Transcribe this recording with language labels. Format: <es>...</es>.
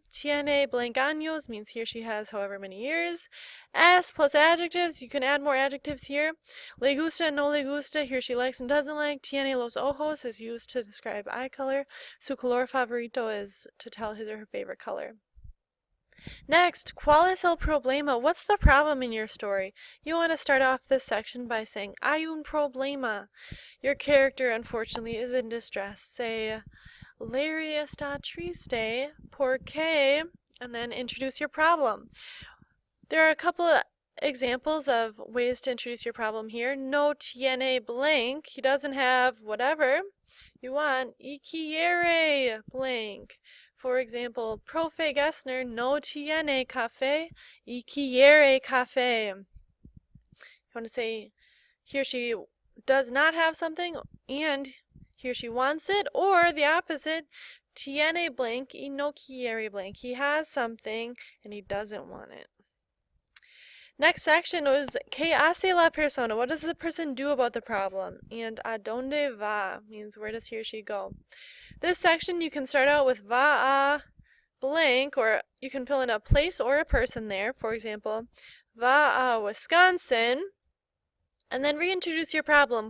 <es>Tiene blank años</es> <en>means he or she has however many years. Es plus adjectives, you can add more adjectives here.</en> <es>Le gusta, no le gusta,</es> <en>he or she likes and doesn't like.</en> <es>Tiene los ojos</es> <en>is used to describe eye color.</en> <es>Su color favorito</es> <en>is to tell his or her favorite color. Next,</en> <es>¿cuál es el problema?</es> <en>What's the problem in your story? You want to start off this section by saying,</en> <es>hay un problema.</es> <en>Your character, unfortunately, is in distress. Say,</en> <es>Larry está triste porque,</es> <en>and then introduce your problem. There are a couple of examples of ways to introduce your problem here.</en> <es>No tiene blank.</es> <en>He doesn't have whatever you want.</en> <es>Y quiere blank.</es> <en>For example,</en> <es>Profe Gessner no tiene café y quiere café.</es> <en>You want to say he or she does not have something and he or she wants it, or the opposite,</en> <es>tiene blank y no quiere blank.</es> <en>He has something and he doesn't want it. Next section was</en> <es>¿Qué hace la persona?</es> <en>What does the person do about the problem? And</en> <es>¿a dónde va?</es> <en>Means where does he or she go? This section you can start out with</en> <es>va a</es> <en>blank, or you can fill in a place or a person there. For example,</en> <es>va a</es> <en>Wisconsin, and then reintroduce your problem.</en>